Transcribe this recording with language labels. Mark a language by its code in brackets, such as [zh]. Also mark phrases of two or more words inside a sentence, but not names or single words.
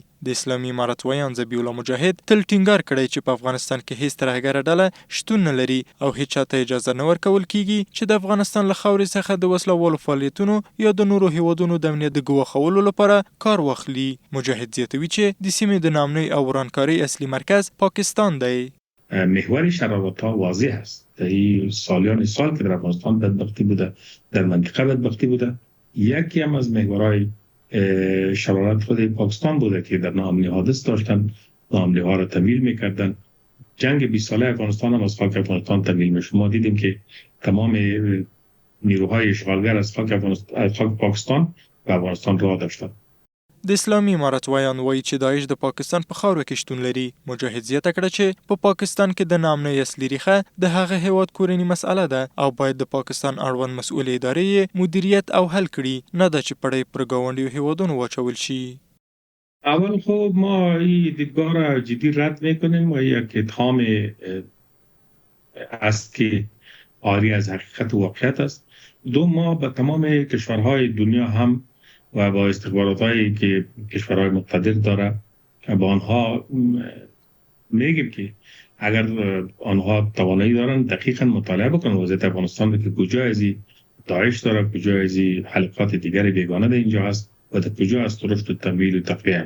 [ps] د اسلامي امارت ویان ذبیح الله مجاهد تل ټینګار کړی چې په افغانستان کې هیڅ ترهګره ډله شتون نه لري او هیڅ چاته اجازه نه ورکول کیږي چې د افغانستان له خاورې څخه د وسلوالو فعالیتونو یا د نورو هیوادونو د امنیت د ګواښولو لپاره کار واخلي. مجاهد زیاتوي چې د سیمې د ناامنۍ او ورانکارۍ اصلي مرکز پاکستان دی. [fa] محور شرارت ها واضح است. در این سالیان سال که در افغانستان بدبختی بوده، در منطقه بدبختی بوده. یکی هم از محورهای شرارت خود پاکستان بوده که در ناامنی حادث داشتن، ناامنی ها را تمویل میکردن. جنگ 20 ساله افغانستان هم از خاک افغانستان تمویل میشه. ما دیدیم که تمام نیروهای اشغالگر از خاک پاکستان و افغانستان راه داشتن. [ps] د اسلامي امارت ویان وایي چې داعش د پاکستان په خاوره کې شتون لري. مجاهد زیاته کړه چې په پاکستان کې د ناامنۍ اصلي ریښه د هغه هیواد کورنۍ مسأله ده او باید د پاکستان اړوند مسؤل ادارې مدیریت او حل کړي، نه ده چې پړی پر ګاونډیو هیوادونو واچول شي. [fa] اول خب ما این دیدگاه را جدی رد میکنیم و یک اتهام است که عاری از حقیقت و واقعیت است. دو، ما به تمام کشورهای دنیا هم و با استخبارات هایی که کشورهای مقتدر داره با آنها میگیم که اگر آنها توانایی دارن دقیقا مطالعه بکنن وضعیت افغانستان که کجا ازی داعش داره، کجا ازی حلقات دیگر بیگانه در اینجا هست و در کجا است رشد و تمویل و تقویه.